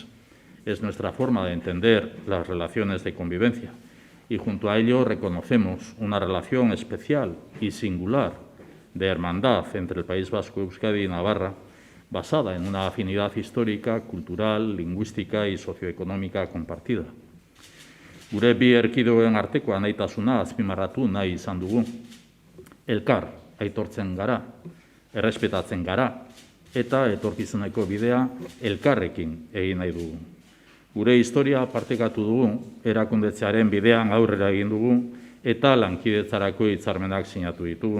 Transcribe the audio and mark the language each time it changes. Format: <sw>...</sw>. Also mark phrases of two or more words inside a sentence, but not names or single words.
<es>Es nuestra forma de entender las relaciones de convivencia. Y junto a ello reconocemos una relación especial y singular de hermandad entre el País Vasco, Euskadi y Navarra, basada en una afinidad histórica, cultural, lingüística y socioeconómica compartida.</es> <eu>Gure bi erkidegoen arteko anaitasuna azpimarratu nahi izan dugu. Elkar aitortzen gara, errespetatzen gara, eta etorkizuneko bidea elkarrekin egin nahi dugu. Gure historia partekatu dugu, erakundetzearen bidean aurrera egin dugu, eta lankidetzarako hitzarmenak sinatu ditugu.</eu>